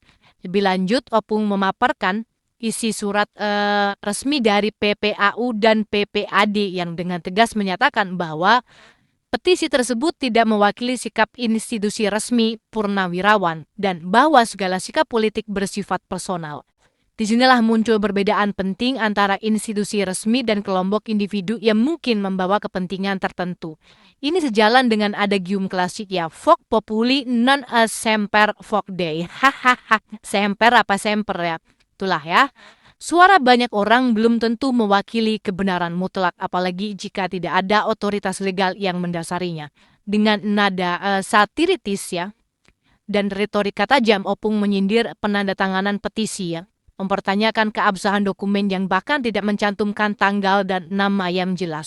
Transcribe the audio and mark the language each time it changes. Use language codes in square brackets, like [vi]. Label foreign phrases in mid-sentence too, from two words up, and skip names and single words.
[id] Lebih lanjut, Opung memaparkan isi surat resmi dari PPAU dan PPAD yang dengan tegas menyatakan bahwa petisi tersebut tidak mewakili sikap institusi resmi purnawirawan dan bahwa segala sikap politik bersifat personal. Disinilah muncul perbedaan penting antara institusi resmi dan kelompok individu yang mungkin membawa kepentingan tertentu. Ini sejalan dengan adagium klasik ya, [la] Vox Populi non semper vox Dei. [id] Hahaha, semper apa semper ya? Itulah ya. Suara banyak orang belum tentu mewakili kebenaran mutlak, apalagi jika tidak ada otoritas legal yang mendasarinya. Dengan nada satiritis ya, dan retorika tajam, Opung menyindir penandatanganan petisi ya, mempertanyakan keabsahan dokumen yang bahkan tidak mencantumkan tanggal dan nama yang jelas.